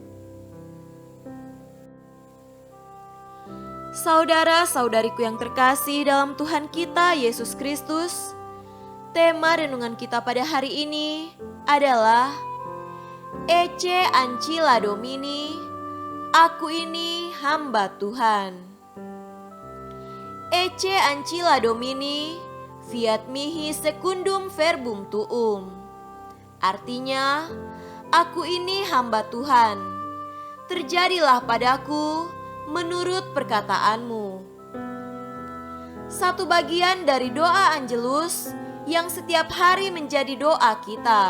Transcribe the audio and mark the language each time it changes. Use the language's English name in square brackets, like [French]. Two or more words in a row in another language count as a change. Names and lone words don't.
[Indonesian] Saudara-saudariku yang terkasih dalam Tuhan kita Yesus Kristus, tema renungan kita pada hari ini adalah [Latin] Ecce Ancilla Domini, [Indonesian] aku ini hamba Tuhan. [Latin] Ecce Ancilla Domini, fiat mihi secundum verbum tuum. [Indonesian] Artinya, aku ini hamba Tuhan, terjadilah padaku menurut perkataanmu. Satu bagian dari doa Angelus yang setiap hari menjadi doa kita.